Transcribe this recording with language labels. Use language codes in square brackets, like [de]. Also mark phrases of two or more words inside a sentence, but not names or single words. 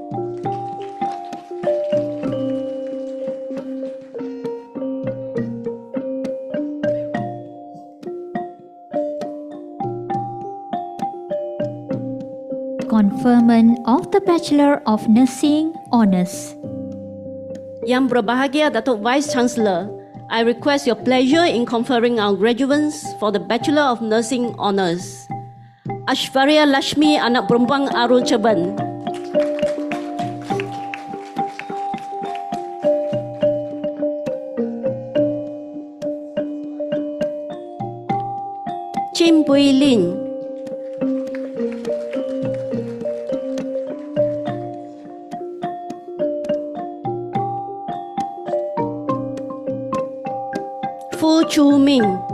[en] Conferment of the Bachelor of Nursing Honours. [ms] Yang berbahagia [en] Datuk Vice Chancellor, I request your pleasure in conferring our graduates for the Bachelor of Nursing Honours. [ms] Ashwarya Lashmi anak perempuan Arul Ceban. Chim Pui Lin. Fu Chu Ming.